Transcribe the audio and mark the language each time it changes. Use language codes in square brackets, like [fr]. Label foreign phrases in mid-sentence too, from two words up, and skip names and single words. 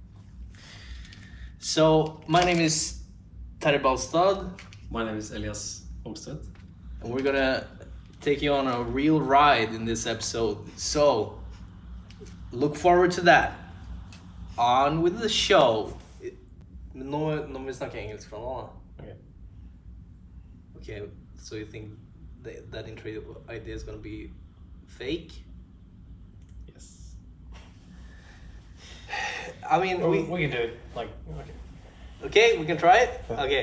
[en] So my name is Terje. My name is Elias Hogstedt. And we're gonna take you on a real ride in this episode. So look forward to that. On with the show. [no] Nå må vi snakke engelsk fra nå. [en] Okay. Okay, so you think that intro idea is gonna be fake? Yes. I mean, We can do it. Okay, we can try it? Okay.